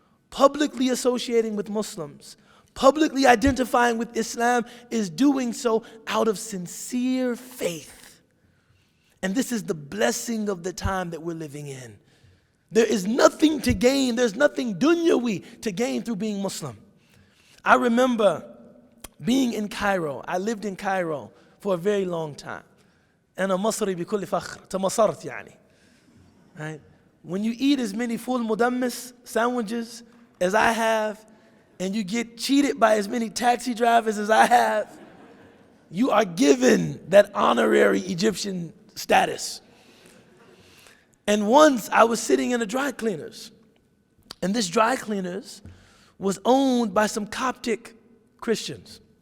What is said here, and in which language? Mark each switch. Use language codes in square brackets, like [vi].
[en] publicly associating with Muslims, publicly identifying with Islam, is doing so out of sincere faith. And this is the blessing of the time that we're living in. There is nothing to gain, there's nothing dunyawi to gain through being Muslim. I remember being in Cairo. I lived in Cairo for a very long time. [ar] أنا مصري بكل فخر تمصرت يعني. [en] Right? When you eat as many full mudammis sandwiches as I have, and you get cheated by as many taxi drivers as I have, you are given that honorary Egyptian status. And once I was sitting in a dry cleaners, and this dry cleaners was owned by some Coptic Christians.